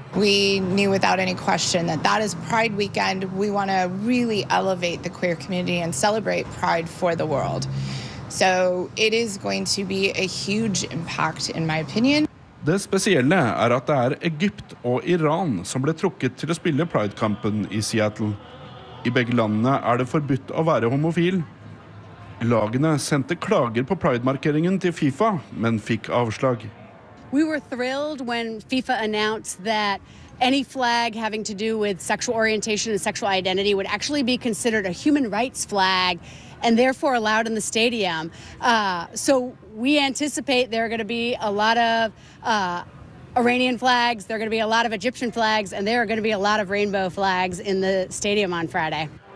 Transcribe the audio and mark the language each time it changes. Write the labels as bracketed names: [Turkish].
[English] We knew without any question that that is Pride weekend. We want to really elevate the queer community and celebrate Pride for the world. So it is going to be a huge impact in my opinion. [Norwegian] Det spesielle er at det er Egypt og Iran som ble trukket til å spille Pride-kampen i Seattle. I begge landene er det forbudt å være homofil. Lagene sendte klager på Pride-markeringen til FIFA, men fikk avslag. [English] We were thrilled when FIFA announced that any flag having to do with sexual orientation and sexual identity would actually be considered a human rights flag and therefore allowed in the stadium. So we anticipate there are going to be a lot of Iranian flags, there are going to be a lot of Egyptian flags, and there are going to be a lot of rainbow flags in the stadium on Friday.